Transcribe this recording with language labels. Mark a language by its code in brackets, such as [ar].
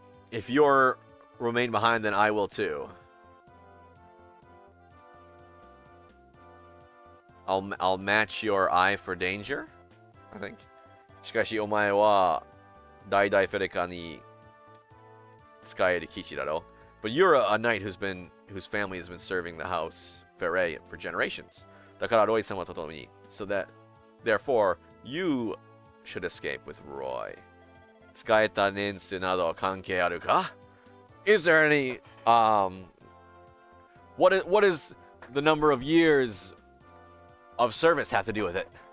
[en] If you're remain behind, then I will too. I'll match your eye for danger, I think. [ja] しかしお前は代々フェレカに使える騎士だろ. [en] But you're a knight whose family has been serving the house Ferre for generations. [ja] だからロイ様と共に. [en] So that, therefore, you should escape with Roy. [ja] 使えた年数など関係あるか? [en] Is there any what is the number of years of service have to do with it?